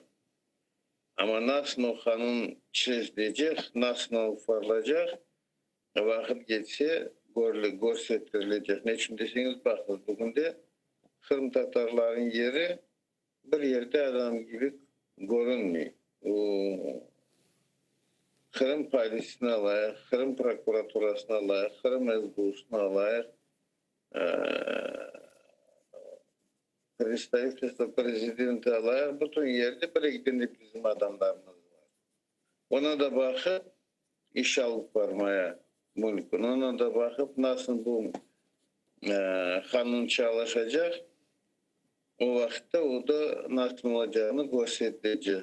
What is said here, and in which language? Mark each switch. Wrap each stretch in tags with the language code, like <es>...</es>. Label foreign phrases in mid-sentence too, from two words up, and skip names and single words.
<crh>Ama nasıl o kanun çizilecek, nasıl alıp varılacak, vakit geçse gösterilecek. Ne için deseniz bakın bugün de Kırım Tatarların yeri bir yerde adam gibi görünmüyor. Kırım Polisine alayıq, Kırım Prokuraturasına alayıq, Kırım SBU'suna alayıq, Prezidenti alayıq. Bütün yerde birlikte bizim adamlarımız var. Ona da bakıp iş alıp varmaya mümkün. Ona da bakıp nasıl bu kanun çalışacak, o vakitte o da nasıl olacağını gösterecek.</crh>